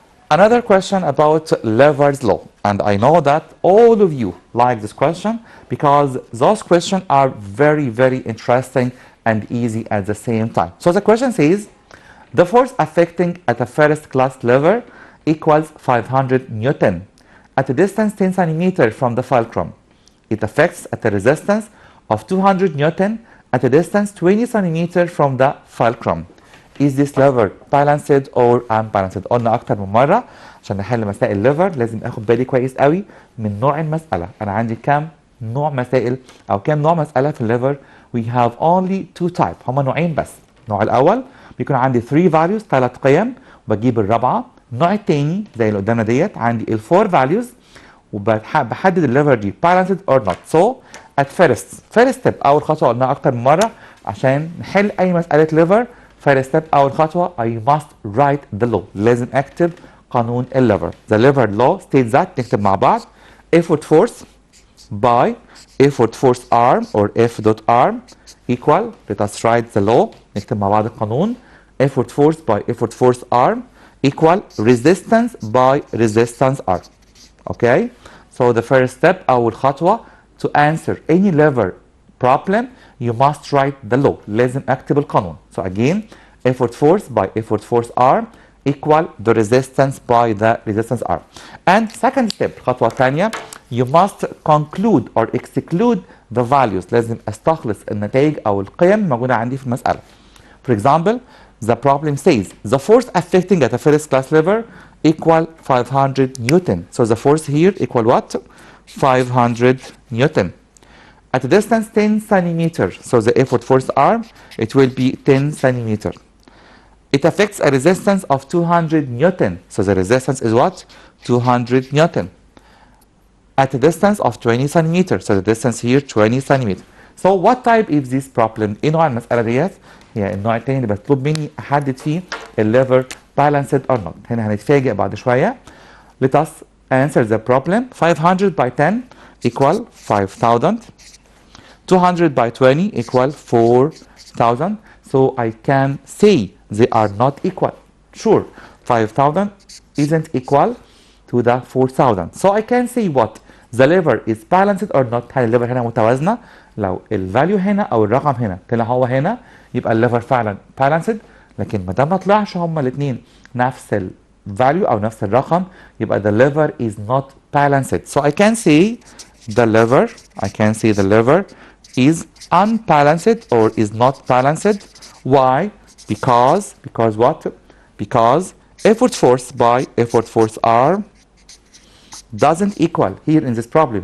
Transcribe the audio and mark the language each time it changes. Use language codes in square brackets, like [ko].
[en] Another question about lever's law, and I know that all of you like this question because those questions are very, very interesting and easy at the same time. So the question says, the force affecting at a first class lever equals 500 Newton. At a distance 10 centimeters from the fulcrum, it affects at a resistance of 200 Newton at a distance 20 centimeters from the fulcrum. Is this lever balanced or unbalanced؟ [ar] قلنا أكتر من مرة عشان نحل مسائل الليفر لازم آخد بالي كويس قوي من نوع المسألة. أنا عندي كام نوع مسائل أو كام نوع مسألة في الليفر؟ [en] We have only two types. [ar] هما نوعين بس. النوع الأول بيكون عندي 3 values 3 قيم وبجيب الرابعة. النوع التاني زي اللي قدامنا ديت عندي ال 4 values وبحدد الليفر دي [en] balanced or not. So at first step [ar] أول خطوة قلناها أكتر من مرة عشان نحل أي مسألة ليفر. [en] first step [ar] أول خطوة [en] I must write the law. [ar] لازم أكتب قانون الليفر. [en] The lever law states that [ar] نكتب مع بعض [en] effort force by effort force arm or F dot arm equal, let us write the law. [ar] نكتب مع بعض القانون [en] effort force by effort force arm equal resistance by resistance arm. Okay, so the first step [ar] أول خطوة [en] to answer any lever problem you must write the law. [ar] لازم أكتب القانون. [en] So again effort force by effort force arm equal the resistance by the resistance arm. And second step [ar] الخطوة الثانية [en] you must conclude or exclude the values. [ar] لازم استخلص النتائج أو القيم موجودة عندي في المسألة. [en] For example, the problem says the force affecting at a first class lever equal 500 Newton. So the force here equal what? 500 Newton. At a distance 10 centimeters. So the effort force arm, it will be 10 centimeters. It affects a resistance of 200 Newton. So the resistance is what? 200 Newton. At a distance of 20 centimeters. So the distance here 20 centimeters. So what type is this problem? [ar] ايه نوع المسألة ديت؟ هي النوع التاني اللي بطلب مني أحدد فيه الليفر [en] balanced or not. [ar] هنا هنتفاجئ بعد شوية. [en] Let us answer the problem. 500 by 10 equal 5,000. 200 by 20 equal 4,000. So I can say they are not equal. Sure, 5,000 isn't equal to the 4,000. So I can say what? The lever is balanced or not. [ar] هل الليفر هنا متوازنة؟ لو الفاليو هنا أو الرقم هنا طلع هو هنا يبقى الليفر فعلا balanced. لكن ما دام ما طلعش هما الاثنين نفس الفاليو أو نفس الرقم يبقى [en] the lever is not balanced. So I can say the lever is unbalanced or is not balanced. Why? Because what? Because effort force by effort force arm doesn't equal here in this problem.